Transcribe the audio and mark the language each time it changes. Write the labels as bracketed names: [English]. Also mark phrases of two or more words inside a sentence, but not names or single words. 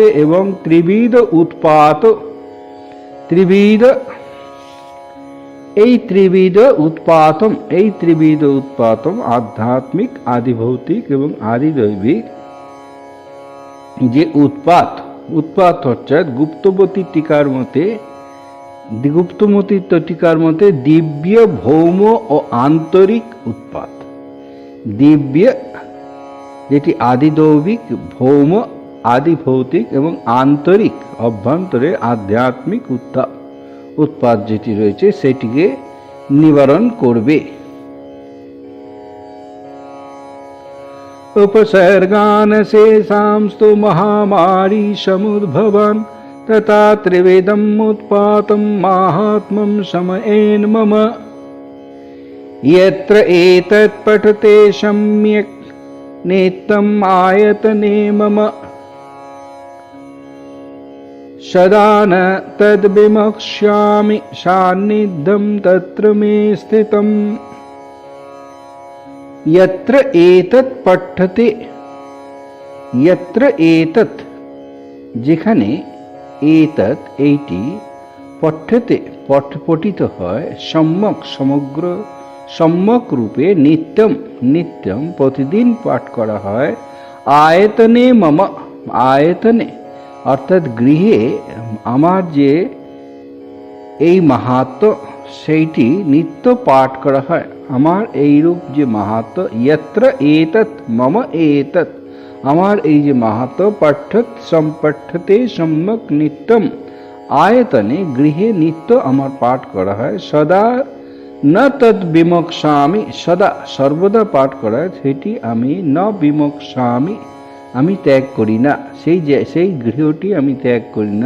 [Bangla] এবং [Sanskrit] ত্রিবিধ উৎপাতম [Bangla] আধ্যাত্মিক আদিভৌতিক এবং আদিদৈবিক যে উৎপাত অর্থাৎ গুপ্তমতী টিকার মতে দিব্য ভৌম ও আন্তরিক উৎপাত। দিব্য যেটি আদিদৈবিক, ভৌম আদিভৌতিক এবং আন্তরিক অভ্যন্তরে আধ্যাত্মিক উৎপাত যেটি রয়েছে সেটিকে নিবারণ করবে। [Sanskrit] उपसर्गान शेषांस्तु महामारी समुद्भवन तथा त्रिवेदम उत्पातम माहात्म्यम समयेन मम यत्र एतत् पठते सम्यक् नित्यम् आयतने मम सदा न तद्विमक्ष्यामि सान्निध्यं तत्र मे स्थितम्। यत्र एतत् पठते, यत्र एतत् যেখানে एतत् এইটি [Bangla] পঠ্যতে পঠিত হয় সম্যক সমগ্র সম্যক রূপে [Sanskrit] নিত্যম নিত্যম [Bangla] প্রতিদিন পাঠ করা হয় [Sanskrit] আয়তনে মম [Bangla] আয়তনে অর্থাৎ গৃহে আমার যে এই মাহাত্ম্য সেইটি নিত্য পাঠ করা হয়। আমার এইরূপ যে মাহাত্ম্য [Sanskrit] यत्र एतत् मम एतत् [Bangla] আমার এই যে মাহাত্ম্য [Sanskrit] পঠ্যতে সম্যক নিত্যম আয়তনে [Bangla] গৃহে নিত্য আমার পাঠ করা হয়। [Sanskrit] সদা ন তদ বিমোক্ষামি সদা [Bangla] সর্বদা পাঠ করা সেটি আমি [Sanskrit] ন বিমোক্ষামি [Bangla] আমি ত্যাগ করি না, সেই গৃহটি আমি ত্যাগ করি না।